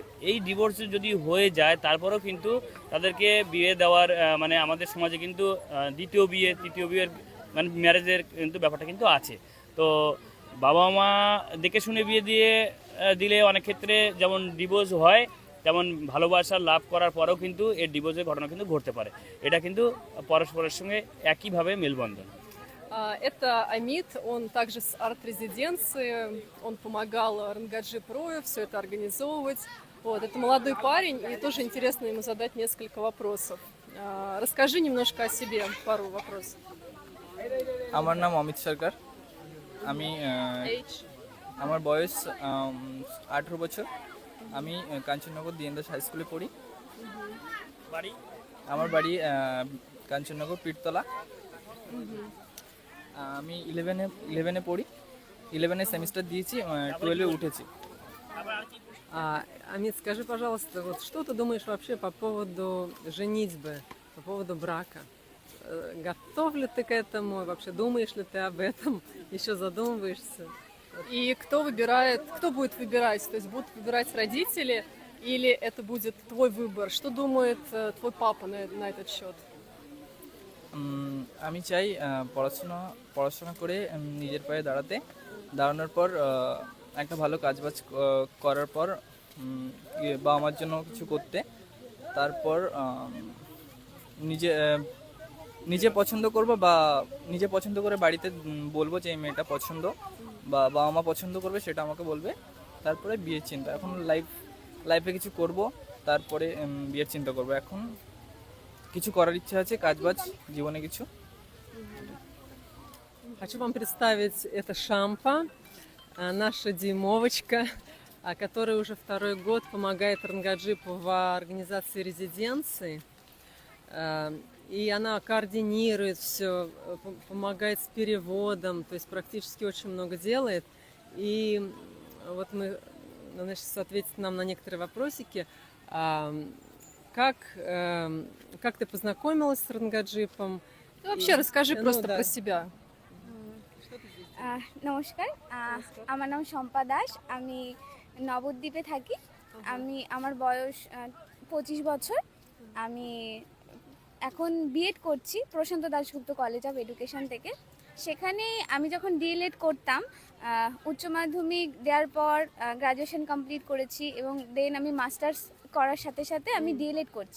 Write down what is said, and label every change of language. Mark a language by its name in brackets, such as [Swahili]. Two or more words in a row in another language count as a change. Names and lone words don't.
[Bangla] এই ডিভোর্স যদি হয়ে যায়, তারপরেও কিন্তু তাদেরকে বিয়ে দেওয়ার মানে আমাদের সমাজে কিন্তু দ্বিতীয় বিয়ে তৃতীয় বিয়ের মানে ম্যারেজের কিন্তু ব্যাপারটা কিন্তু আছে। তো বাবা মা দেখে শুনে বিয়ে দিলে অনেক ক্ষেত্রে যেমন ডিভোর্স হয়, তেমন ভালোবাসা লাভ করার পরেও কিন্তু এর ডিভোর্সের ঘটনা কিন্তু ঘটতে পারে। এটা কিন্তু পরস্পরের সঙ্গে একইভাবে মেলবন্ধন। [Russian] Это Амид, он также с арт-резиденции, он помогал Рангаджи Прою все это организовывать. Вот, это молодой парень, и тоже интересно ему задать несколько вопросов. Расскажи немножко о себе, пару вопросов. [Bangla] আমার নাম অমিত সরকার। আমি [English] Age? [Bangla] আমার বয়স 18 বছর। আমি কাঞ্চননগর দিয়েন্দাস হাই স্কুলে পড়ি। বাড়ি আমার বাড়ি কাঞ্চননগর পীরতলা। আমি ইলেভেনে পড়ি। 11-এর সেমিস্টার দিয়েছি, 12-এ উঠেছি। [Russian] Амит, скажи, пожалуйста, вот что ты думаешь вообще по поводу женитьбы, по поводу брака? Готов ли ты к этому? Вообще думаешь ли ты об этом? Еще задумываешься? И кто будет выбирать? То есть будут выбирать родители или это будет твой выбор? Что думает твой папа на этот счет? [Bangla] আমি চাই পড়াশোনা করে নিজের পায়ে দাঁড়ানোর পর একটা ভালো কাজবাজ করার পর বাবা মার জন্য কিছু করতে। তারপর নিজে নিজে পছন্দ করব, বা নিজে পছন্দ করে বাড়িতে বলবো যে এই মেয়েটা পছন্দ, বা বাবা মা পছন্দ করবে সেটা আমাকে বলবে। তারপরে বিয়ের চিন্তা। এখন লাইফে কিছু করব, তারপরে বিয়ের চিন্তা করব। এখন কিছু করার ইচ্ছা আছে, কাজবাজ জীবনে কিছু। [Russian] Хочу вам представить, это Шампа, наша Димовочка, которая уже второй год помогает Рангаджипу в организации резиденции. И она координирует все, помогает с переводом, то есть практически очень много делает. И вот она сейчас ответит нам на некоторые вопросики. Как ты познакомилась с Рангаджипом? Ты вообще расскажи ну просто да. про себя. [Bangla] নমস্কার, আমার নাম শম্পা দাস। আমি নবদ্বীপে থাকি। আমার বয়স 25 বছর। আমি এখন বিএড করছি প্রশান্ত দাশগুপ্ত কলেজ অফ এডুকেশন থেকে। সেখানে আমি যখন ডিএলএড করতাম, উচ্চ মাধ্যমিক দেওয়ার পর [English] graduation complete [Bangla] করেছি এবং দেন আমি মাস্টার্স করার সাথে সাথে আমি ডিএলএড করছি।